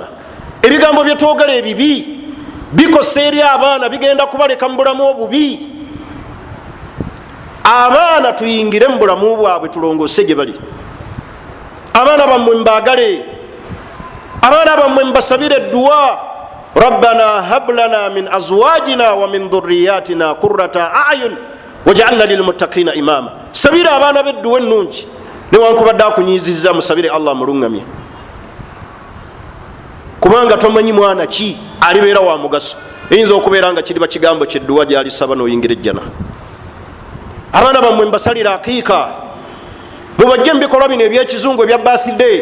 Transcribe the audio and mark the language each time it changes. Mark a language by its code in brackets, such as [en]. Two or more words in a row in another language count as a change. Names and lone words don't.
[lg] Ebigambo bye twogera ebibi bikosa eri abaana, bigenda kubaleka mu bulamu obubi. Abaana tuyingire mu bulamu bwabwe, tulongoose gye bali. Abaana bammwe mbaagale, abaana bammwe mbasabire edduwa. [ar] ربنا هب لنا من أزواجنا ومن ذرياتنا قرة أعين واجعلنا للمتقين إماما. [lg] Sabira abaana bedduwa ennungi, newankubadde akunyiizizza, musabire Allah mulungamye, kubanga tomanyi mwana ki alibeera wa mugaso. Eyinza okubeera nga kiri bakigambo kyedduwa gyalisaba n'oyingira ejjana. Abaana bammwe mbasalira akiika, mubajje mu bikolwa bino ebyekizungu ebya birthday.